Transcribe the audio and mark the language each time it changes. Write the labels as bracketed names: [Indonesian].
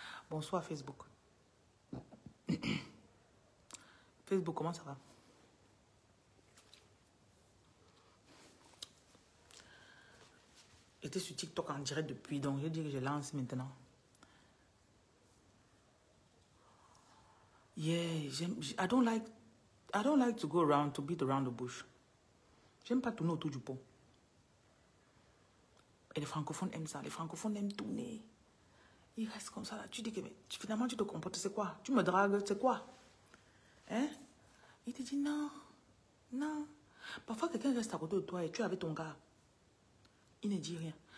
[French] Bonsoir, Facebook. Facebook, comment ça va? J'étais sur TikTok en direct depuis, donc je dis que je lance maintenant. [English] Yeah, I don't like to go around, to beat around the bush. [French] J'aime pas tourner autour du pot. Et les francophones aiment ça. Les francophones aiment tourner. Ils restent comme ça là. Tu dis que finalement tu te comportes, c'est quoi? Tu me dragues, c'est quoi? Hein? Il te dit non, non. Parfois quelqu'un reste à côté de toi et tu es avec ton gars. Il ne dit rien.